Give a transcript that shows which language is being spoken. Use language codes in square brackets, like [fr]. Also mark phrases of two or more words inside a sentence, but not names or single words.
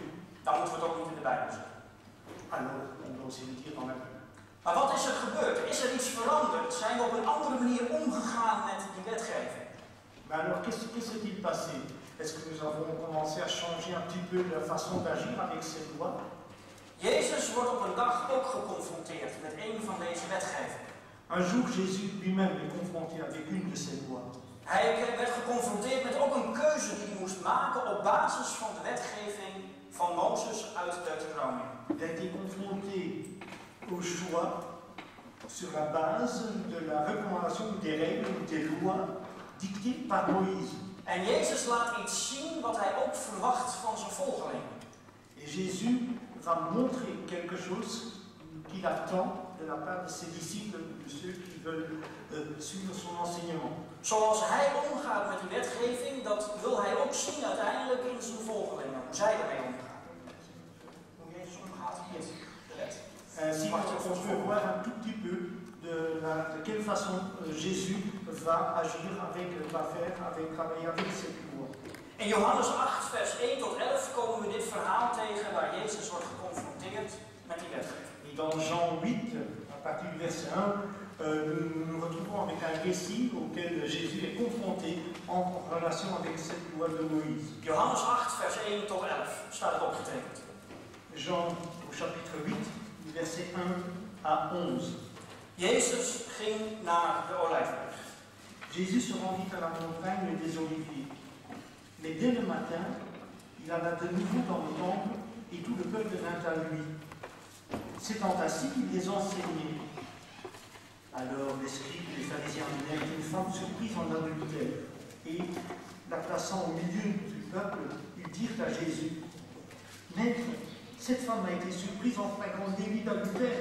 [nl] Dan moeten we het ook niet in de Bijbel zeggen. [fr] Alors, on doit aussi le dire dans la Bible. [nl] Maar wat is er gebeurd? Is er iets veranderd? Zijn we op een andere manier omgegaan met die wetgeving? [fr] Mais alors, qu'est-ce s'est-il passé? Est-ce que nous avons commencé à changer un petit peu la façon d'agir avec ces lois? [nl] Jezus wordt op een dag ook geconfronteerd met een van deze wetgevingen. [fr] Un jour, Jésus lui-même est confronté avec une de ces lois. [nl] Hij werd geconfronteerd met ook een keuze die hij moest maken op basis van de wetgeving van Mozes uit Deuteronomium. [fr] Il a été confronté au choix sur la base de la recommandation ou des règles ou des lois dictées par Moïse. [nl] En Jezus laat iets zien wat hij ook verwacht van zijn volgelingen. [fr] Et Jésus va montrer quelque chose qu'il attend de la part de ses disciples, de ceux qui veulent suivre son enseignement. [nl] Zoals hij omgaat met die wetgeving, dat wil hij ook zien uiteindelijk in zijn volgelingen. Hoe zij ermee omgaan. Hoe Jezus omgaat met de wet. [fr] Ainsi, on peut voir un tout petit peu de quelle façon Jésus va agir travailler avec cette loi. [nl] In Johannes 8, vers 1 tot 11 komen we dit verhaal tegen waar Jezus wordt geconfronteerd met die wetgeving. [fr] Et dans Jean 8, à partir du verset 1, nous nous retrouvons avec un récit auquel Jésus est confronté en relation avec cette loi de Moïse. [nl] Johannes 8, vers 1 tot 11 staat het opgetekend. [fr] Jean au chapitre 8, verset 1 à 11. [nl] Jezus ging naar de Olijfberg. [fr] Jésus se rendit à la montagne des Oliviers. Mais dès le matin, il alla de nouveau dans le temple et tout le peuple vint à lui. S'étant assis, il les enseignait. Alors les scribes et les pharisiens vinrent une femme surprise en adultère et, la plaçant au milieu du peuple, ils dirent à Jésus, « Maître, cette femme a été surprise en flagrant délit d'adultère.